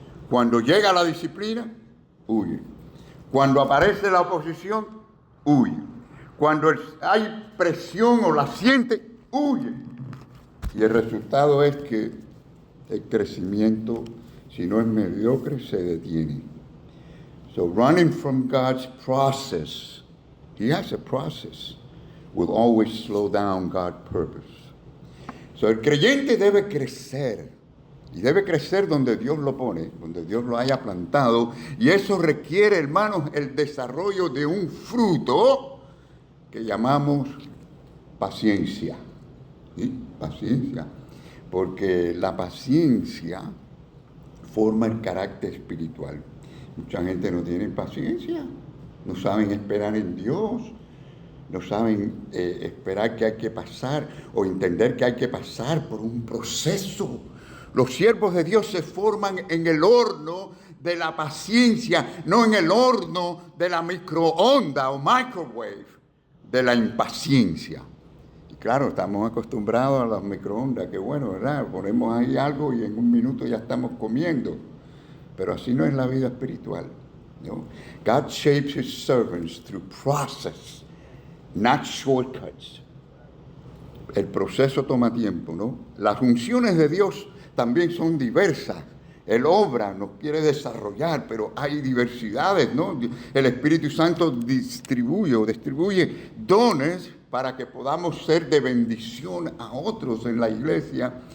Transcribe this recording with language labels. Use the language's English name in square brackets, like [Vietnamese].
[Spanish] Cuando llega la disciplina, huyen. Cuando aparece la oposición, huyen. Cuando hay presión o la siente, huyen. Y el resultado es que el crecimiento, si no es mediocre, se detiene. [English] So running from God's process, He has a process, will always slow down God's purpose. [Spanish] So el creyente debe crecer, y debe crecer donde Dios lo pone, donde Dios lo haya plantado, y eso requiere, hermanos, el desarrollo de un fruto que llamamos paciencia. ¿Sí? Paciencia, porque la paciencia forma el carácter espiritual. Mucha gente no tiene paciencia, no saben esperar en Dios, no saben esperar que hay que pasar o entender que hay que pasar por un proceso. Los siervos de Dios se forman en el horno de la paciencia, no en el horno de la microonda o microwave de la impaciencia. Y claro, estamos acostumbrados a las microondas, que bueno, ¿verdad? Ponemos ahí algo y en un minuto ya estamos comiendo. Pero así no es la vida espiritual, ¿no? [English] God shapes His servants through process, not shortcuts. [Spanish] El proceso toma tiempo, ¿no? Las funciones de Dios también son diversas. Él obra, nos quiere desarrollar, pero hay diversidades, ¿no? El Espíritu Santo distribuye dones para que podamos ser de bendición a otros en la iglesia.